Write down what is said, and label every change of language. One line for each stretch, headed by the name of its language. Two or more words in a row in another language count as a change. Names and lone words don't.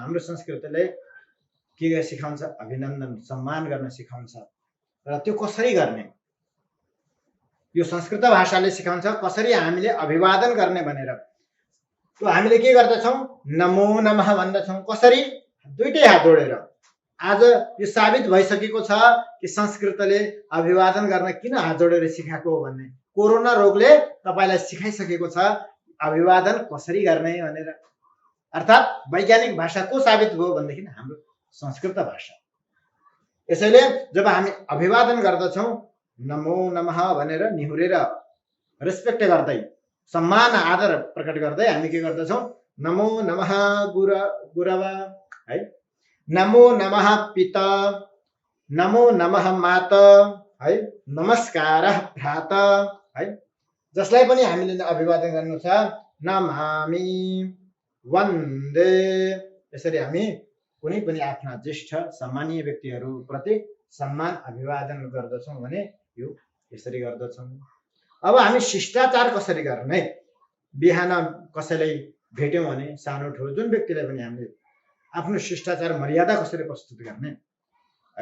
Nepali: हाम्रो संस्कृतिले के सिकाउँछ? अभिनन्दन, सम्मान गर्न सिकाउँछ। र त्यो कसरी गर्ने? यो संस्कृत भाषाले सिकाउँछ कसरी हामीले अभिवादन गर्ने भनेर। त्यो हामीले के गर्दछौँ?
Sanskrit: नमो नमः
Nepali: भन्दछौँ। कसरी? दुईटै हात जोडेर। आज यो साबित भइसकेको छ कि संस्कृतले अभिवादन गर्न किन हात जोडेर सिकाएको हो भन्ने। कोरोना रोगले तपाईलाई सिकाइसकेको छ अभिवादन कसरी गर्ने भनेर। अर्थात् वैज्ञानिक भाषा को साबित भयो भनेदेखि हाम्रो संस्कृत भाषा। यसैले जब हामी अभिवादन गर्दछौँ
Sanskrit: नमो नमः
Nepali: भनेर निहुरेर रेस्पेक्ट गर्दै, सम्मान आदर प्रकट गर्दै हामी के गर्दछौँ?
Sanskrit: नमो नमः गुरवा, है, नमो नमः पिता, नमो नमः माता, है, नमस्कारः भ्राता,
Nepali: है। जसलाई पनि हामीले अभिवादन गर्नु छ
Sanskrit: नमामि, वन्दे।
Nepali: यसरी हामी कुनै पनि आफ्ना ज्येष्ठ सम्मानीय व्यक्तिहरूप्रति सम्मान अभिवादन गर्दछौँ भने यो यसरी गर्दछौँ। अब हामी शिष्टाचार कसरी गर्ने? बिहान कसैलाई भेट्यौँ भने सानो ठुलो जुन व्यक्तिलाई पनि हामीले आफ्नो शिष्टाचार मर्यादा कसरी प्रस्तुत गर्ने, है।